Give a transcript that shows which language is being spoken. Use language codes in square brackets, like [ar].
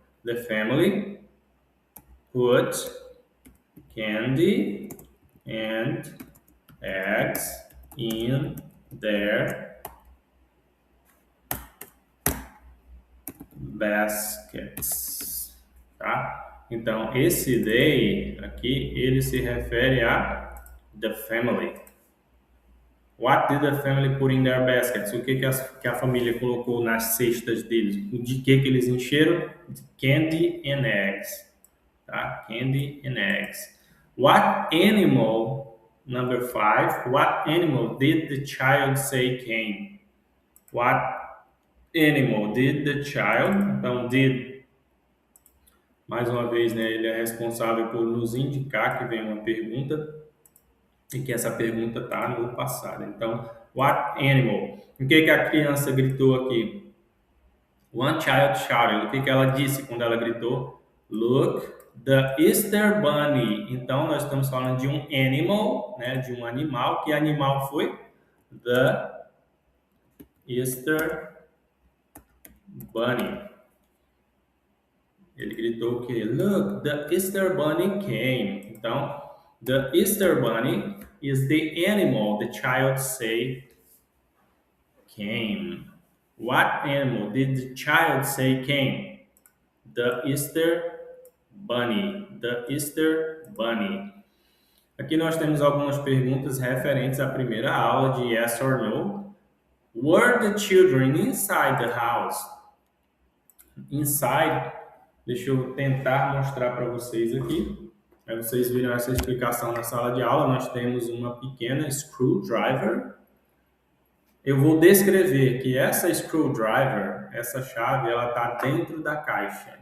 [en] The family put candy and eggs in their baskets, tá? [pt] Então, esse they aqui, ele se refere a [en] the family. What did the family put in their baskets? [pt] O que a família colocou nas cestas deles? De que eles encheram? De [en] candy and eggs, [pt] tá? [en] Candy and eggs. What animal, number 5, what animal did the child say came? What animal did the child? [pt] Então, did, mais uma vez, né, ele é responsável por nos indicar que vem uma pergunta e que essa pergunta está no passado. Então, [en] what animal? [pt] O que a criança gritou aqui? [en] One child shouted. [pt] O que que ela disse quando ela gritou? [en] Look, the Easter Bunny. [pt] Então, nós estamos falando de um animal, né? De um animal. Que animal foi? [en] The Easter Bunny. [pt] Ele gritou o quê? [en] Look, the Easter Bunny came. Então, the Easter Bunny is the animal the child say came. What animal did the child say came? The Easter Bunny. The Easter Bunny. [pt] Aqui nós temos algumas perguntas referentes à primeira aula de Yes or No. [en] Were the children inside the house? [pt] Inside, deixa eu tentar mostrar para vocês aqui. Aí vocês viram essa explicação na sala de aula. Nós temos uma pequena screwdriver. Eu vou descrever que essa screwdriver, essa chave, ela está dentro da caixa.